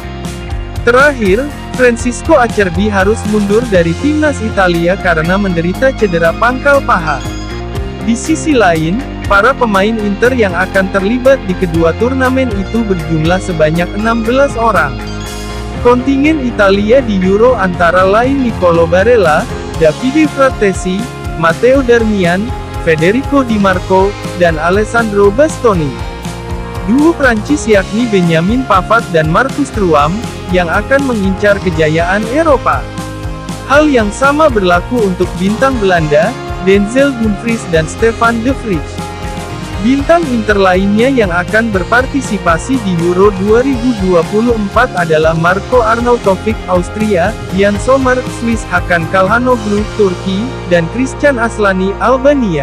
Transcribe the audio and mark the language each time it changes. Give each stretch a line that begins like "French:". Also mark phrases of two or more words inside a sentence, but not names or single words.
Indonesian: Terakhir, Francisco Acerbi harus mundur dari timnas Italia karena menderita cedera pangkal paha. Di sisi lain, Para pemain Inter yang akan terlibat di kedua turnamen itu berjumlah sebanyak 16 orang. Kontingen Italia di Euro antara lain Niccolò Barella, Davide Frattesi, Matteo Darmian, Federico Di Marco, dan Alessandro Bastoni. Duo Prancis yakni Benjamin Pavard dan Marcus Thuram, yang akan mengincar kejayaan Eropa. Hal yang sama berlaku untuk bintang Belanda, Denzel Dumfries dan Stefan de Vrij. Bintang Inter lainnya yang akan berpartisipasi di Euro 2024 adalah Marco Arnautovic Austria, Jan Sommer Swiss, Hakan Calhanoglu Turki, dan Christian Aslani Albania.